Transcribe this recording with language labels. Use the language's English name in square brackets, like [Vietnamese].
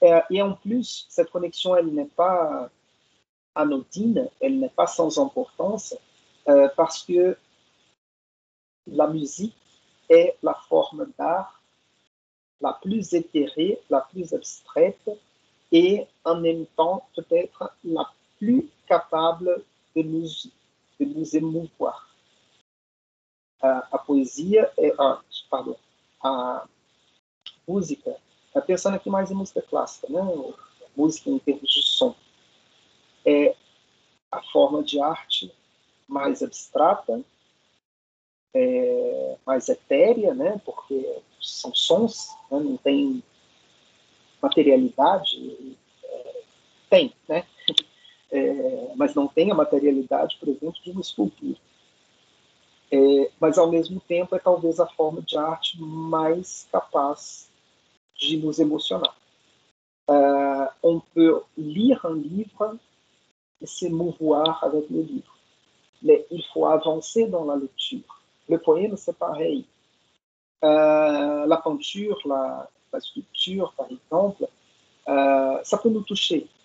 [French] Et en plus, cette connexion, elle n'est pas anodine, elle n'est pas sans importance, parce que la musique est la forme d'art la plus éthérée, la plus abstraite et en même temps peut-être la plus capable de nous émouvoir. [Portuguese] A poesia, pardon, a música, pensando aqui mais em música clássica, né? Música em termos de som, é a forma de arte mais abstrata, mais etérea, né? Porque são sons, né? Não tem materialidade, tem, né? Mas não tem a materialidade, por exemplo, de uma escultura. Mas, ao mesmo tempo, é talvez a forma de arte mais capaz de nos emocionar. [French] On peut lire un livre et s'émouvoir avec le livre. Mais il faut avancer dans la lecture. Le poème, c'est pareil. La peinture, la sculpture, par exemple, ça peut nous toucher.